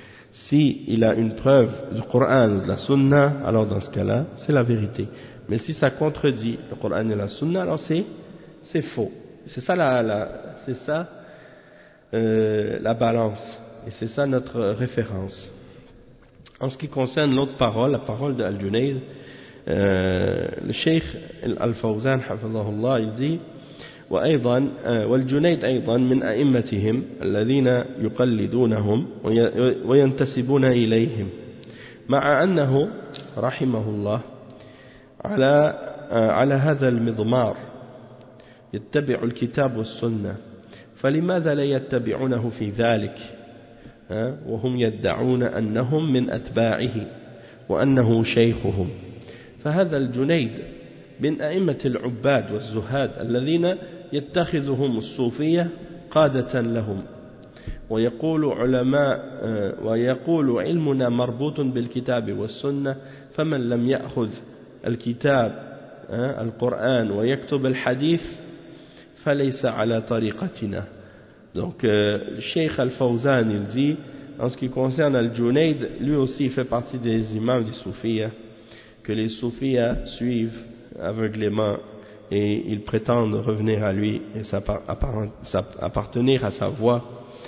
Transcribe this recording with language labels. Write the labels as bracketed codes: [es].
[fr] Si il a une preuve du Coran ou de la Sunna, alors dans ce cas-là, c'est la vérité. Mais si ça contredit le Coran et la Sunna, alors c'est faux. C'est ça la balance. Et c'est ça notre référence. En ce qui concerne l'autre parole, la parole de Al-Junaid, le Cheikh Al-Fawzan, hafizahullah, il dit, [ar] وأيضا والجنيد أيضا من أئمتهم الذين يقلدونهم وينتسبون إليهم مع أنه رحمه الله على هذا المضمار يتبع الكتاب والسنة فلماذا لا يتبعونه في ذلك وهم يدعون أنهم من أتباعه وأنه شيخهم فهذا الجنيد من أئمة العباد والزهاد الذين يتخذهم الصوفية قادة لهم ويقول علماء ويقول علمنا مربوط بالكتاب والسنة فمن لم يأخذ الكتاب القرآن ويكتب الحديث فليس على طريقتنا. [fr] Donc Cheikh Al-Fawzan il dit, en ce qui concerne Al-Junaid, lui aussi fait partie des imams des soufis que les soufis suivent, aveuglément et ils prétendent revenir à lui et appartenir à sa voie.